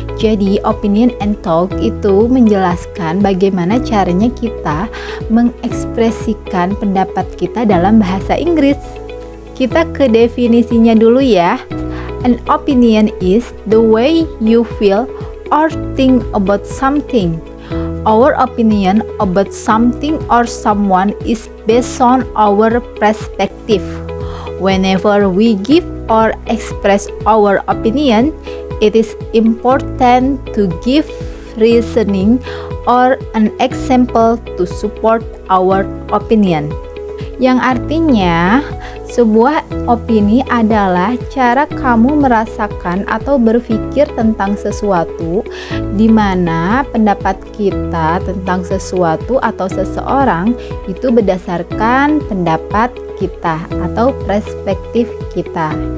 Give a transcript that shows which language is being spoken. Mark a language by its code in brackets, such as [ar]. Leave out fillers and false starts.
[id] Jadi opinion and talk itu menjelaskan bagaimana caranya kita mengekspresikan pendapat kita dalam bahasa Inggris. Kita ke definisinya dulu ya. [en] An opinion is the way you feel or think about something. Our opinion about something or someone is based on our perspective. Whenever we give or express our opinion, it is important to give reasoning or an example to support our opinion. [id] Yang artinya, sebuah opini adalah cara kamu merasakan atau berpikir tentang sesuatu, di mana pendapat kita tentang sesuatu atau seseorang itu berdasarkan pendapat kita atau perspektif kita.